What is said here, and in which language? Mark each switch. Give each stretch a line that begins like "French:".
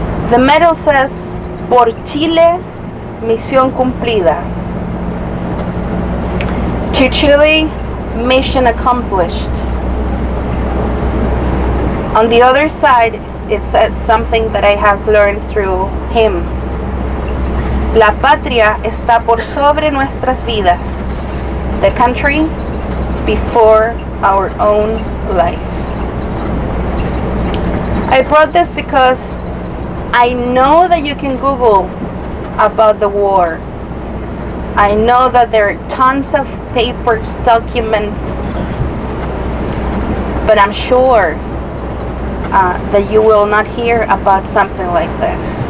English: The medal says,
Spanish: Por Chile, misión cumplida.
English: To Chile, mission accomplished. On the other side, it said something that I have learned through him.
Spanish: La patria está por sobre nuestras vidas.
English: The country before our own lives. I brought this because I know that you can Google about the war. I know that there are tons of papers, documents, but I'm sure that you will not hear about something like this.